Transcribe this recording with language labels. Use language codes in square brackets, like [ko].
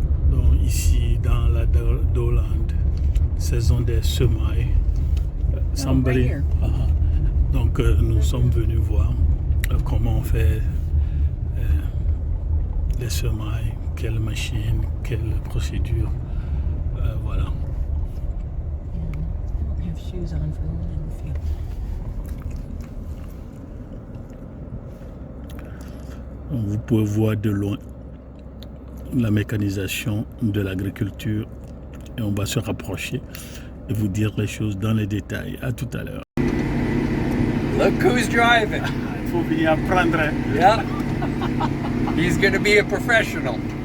[fr] Donc ici dans la Doland, saison des semailles. [en] Right here. [fr] Donc nous sommes venus voir comment on fait les semailles, quelle machine, quelle procédure. Voilà. [en] I have shoes on for the field. [fr] Vous pouvez voir de loin la mécanisation de l'agriculture et on va se rapprocher et vous dire les choses dans les détails. À tout à l'heure. [en] Look who's driving. [fr] Il faut venir apprendre. [en] Yeah. He's going to be a professional.